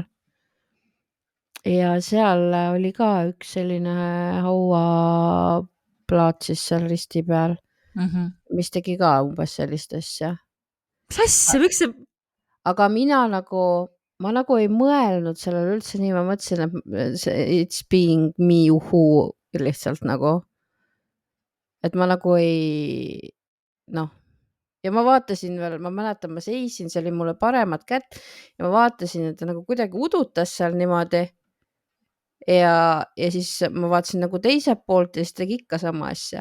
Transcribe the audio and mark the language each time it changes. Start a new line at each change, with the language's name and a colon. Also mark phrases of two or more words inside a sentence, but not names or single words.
Estonian: Ja seal oli ka üks selline hauaplaat siis seal risti peal, mis tegi ka umbes sellist asja. Mis asja, miks see? Aga ma nagu ei mõelnud sellele üldse nii, ma mõtlesin, et
English: it's being me who
Estonian: lihtsalt nagu, et ma nagu ei, ja ma vaatasin veel, ma mäletan, ma seisin, see oli mulle paremat kätt ja ma vaatasin, et ta nagu kuidagi udutas seal niimoodi ja siis ma vaatasin nagu teiselt poolt ja siis tegi ikka sama asja.